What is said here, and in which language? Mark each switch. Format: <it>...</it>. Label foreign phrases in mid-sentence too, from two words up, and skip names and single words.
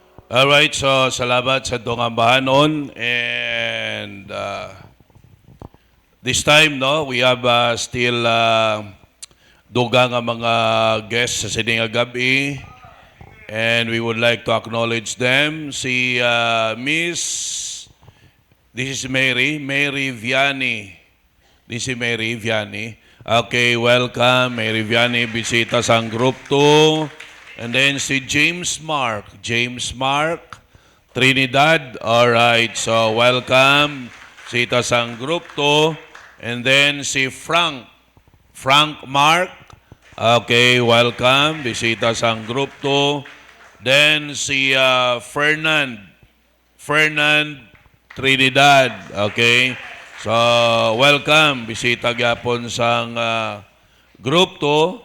<en>Alright, so</en> <hil>salamat sa itong ambahanon.</hil> <en>And this time, no, we have still</en> <hil>dugang ang mga guests sa sining gabi.</hil> <en>And we would like to acknowledge them. Si Miss, this is Mary Vianney. This is Mary Vianney. Okay, welcome, Mary Vianney.</en> <hil>Bisita sa Group 2.</hil> <en>And then si James Mark, Trinidad. Alright, so welcome.</en> <hil>Bisita sa Group 2.</hil> <en>And then si Frank Mark. Okay, welcome.</en> <hil>Bisita sa Group 2.</hil> <en>Then si Fernand Trinidad. Okay. So, welcome.</en> <hil>Bisita gyapon sa Group 2.</hil>